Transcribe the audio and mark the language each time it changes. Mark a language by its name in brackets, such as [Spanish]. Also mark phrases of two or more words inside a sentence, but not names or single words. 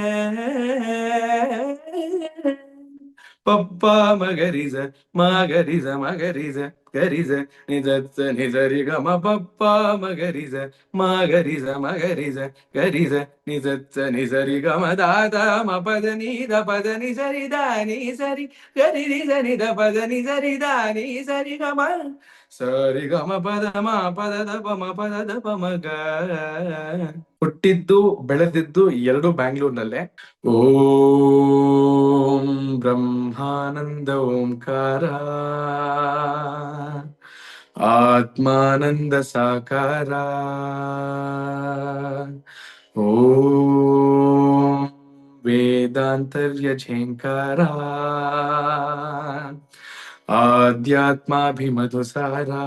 [Kannada] ಪಪ್ಪ ಮಗರಿಜ ಮಗರಿಜ ಮಗರಿಜ ಗರಿಜ ನಿಜ ನಿಜರಿ ಗಮ ಪಪ್ಪ ಮಗರಿಜ ಮಗರಿಜ ಮಗರಿಜ ಗರಿಜ ನಿಜ ನಿಜರಿ ಗಮ ದಾದ ಮ ಪದ ನಿದ ಪದ ನಿಜರಿ ದಾನಿ ಸರಿ ಗರಿ ನಿಜ ನಿದ ಪದ ನಿಜರಿ ದಾನಿ ಸರಿ ಗಮ ಸರಿ ಗಮ ಪದ ಮ ಪದ ದಪ ಮ ಪದ ದಪ ಮಗ. ಹುಟ್ಟಿದ್ದು ಬೆಳೆದಿದ್ದು ಎರಡು ಬ್ಯಾಂಗ್ಳೂರ್ನಲ್ಲೇ. [Sanskrit] ಓಂ ಬ್ರಹ್ಮಾನಂದ ಓಂಕಾರ ಆತ್ಮಾನಂದ ಸಾಕಾರ. ಓಂ ವೇದಾಂತರ್ಯ ಝೇಂಕಾರ ಆಧ್ಯಾತ್ಮಾಭಿಮಧುಸಾರ.